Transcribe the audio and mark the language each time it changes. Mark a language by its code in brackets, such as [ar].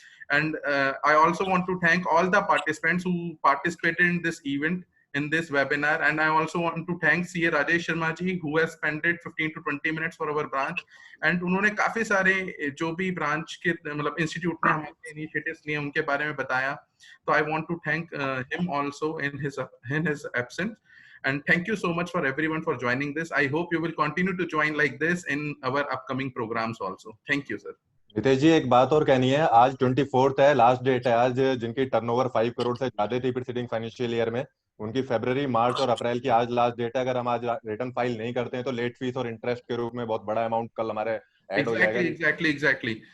[en] And I also want to thank all the participants who participated in this event, in this webinar. And I also want to thank CA Rajesh Sharma ji who has spent 15 to 20 minutes for our branch. [hi] And उन्होंने काफी सारे जो भी branch के मतलब institute ने हमारे initiatives लिए उनके बारे में बताया, तो [en] I want to thank him also in his absence. And thank you so much for everyone for joining this. I hope you will continue to join like this in our upcoming programs also. Thank you, sir. [hi] Nitesh जी, एक बात और कहनी है, आज 24th है, last date है आज, जिनकी टर्नओवर 5 करोड़ से ज्यादा थी प्रीसीडिंग फाइनेंशियल ईयर में, उनकी फरवरी, मार्च और अप्रैल की आज लास्ट डेट है। अगर हम आज रिटर्न फाइल नहीं करते हैं तो लेट फीस और इंटरेस्ट के रूप में बहुत बड़ा अमाउंट कल हमारे ऐड हो जाएगा। एग्जैक्टली।